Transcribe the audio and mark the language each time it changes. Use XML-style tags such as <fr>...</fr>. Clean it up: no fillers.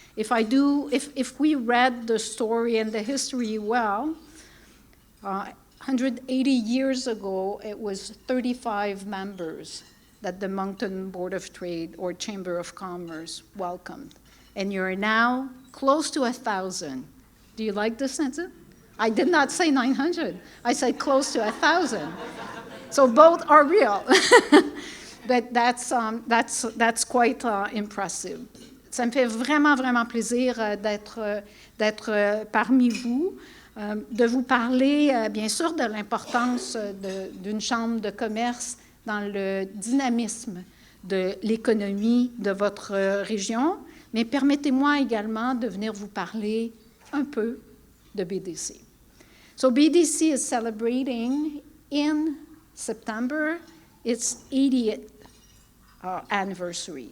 <en>If we read the story and the history well, 180 years ago, it was 35 members that the Moncton Board of Trade or Chamber of Commerce welcomed. And you're now close to 1,000. Do you like this sentence? I did not say 900. I said close to 1,000. So both are real. But that's quite impressive.</en> <fr>Ça me fait vraiment, vraiment plaisir d'être parmi vous, de vous parler, bien sûr, de l'importance d'une chambre de commerce dans le dynamisme de l'économie de votre région, mais permettez-moi également de venir vous parler un peu de BDC.</fr> <en>So BDC is celebrating in September its 80th anniversary.</en>